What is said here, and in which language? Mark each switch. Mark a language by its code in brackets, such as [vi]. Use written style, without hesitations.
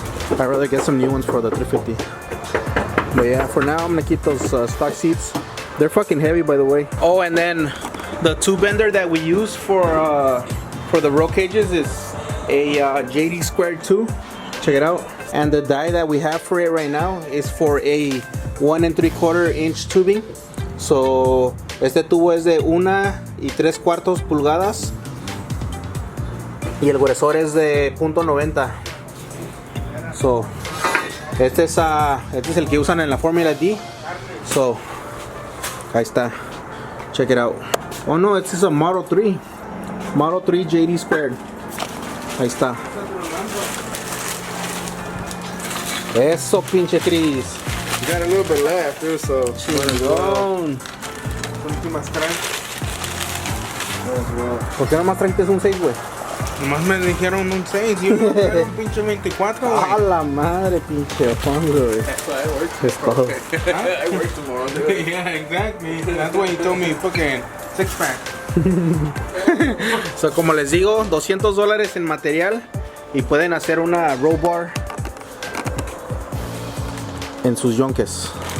[en] I'd rather get some new ones for the 350. But yeah, for now I'm gonna keep those stock seats. They're fucking heavy, by the way. Oh, and then the tube bender that we use for the roll cages is a JD Squared 2. Check it out. And the die that we have for it right now is for a 1 3/4 inch tubing. [es] So este tubo es de 1 3/4 pulgadas y el gruesor es de .90. So este es el que usan en la Formula D. So ahí está. [en] Check it out. [es] Oh no, este es a Model 3. Model 3 JD Squared. Ahí está. Eso, pinche Chris. [en] You got a little bit left, too, so. [es] Chingón. Últimas traen. ¿Por qué nomás traiste un 6, güey? Nomás me dijeron un 6 y uno era un pinche 24, güey. A la madre, pinche Juan, güey. [en] That's why I work [es] Es todo. [en] I work tomorrow, dude. Yeah, exactly. That's why you told me fucking 6-pack. [es] So, como les digo, $200 en material y pueden hacer una roll bar en sus yonques.